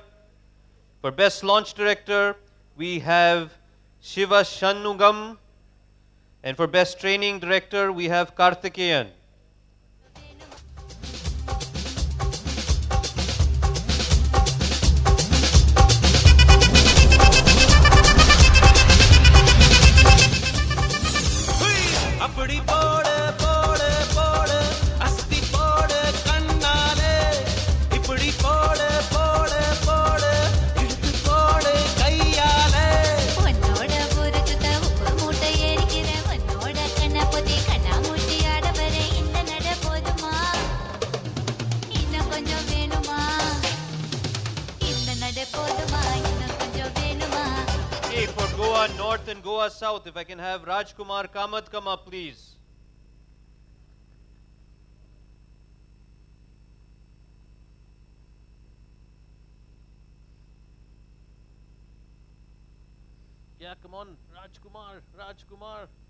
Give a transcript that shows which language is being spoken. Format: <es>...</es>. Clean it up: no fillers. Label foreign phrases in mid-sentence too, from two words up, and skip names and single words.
<en>For Best Launch Director, we have Shiva Shanmugam. And for Best Training Director, we have Karthikeyan. अपनी पोड़ पोड़ पोड़ अस्ती पोड़ कन्नाले इपड़ी पोड़ पोड़ पोड़ इड़क पोड़ कैयाले</en> <ta>உன்னோட புறத்துட்ட உப்பு மூட்டை ஏறிக்கிற உன்னோட கண்ண பொதி கண்ணா மூட்டி ஆட வர இந்த நட போதுமா இன்னும் கொஞ்சம் வேணுமா இந்த நட போதுமா இன்னும் கொஞ்சம் வேணுமா.</ta> <en>Okay, for Goa North and Goa South, if I can have Rajkumar Kamath come up, please. Yeah, come on, Rajkumar.</en>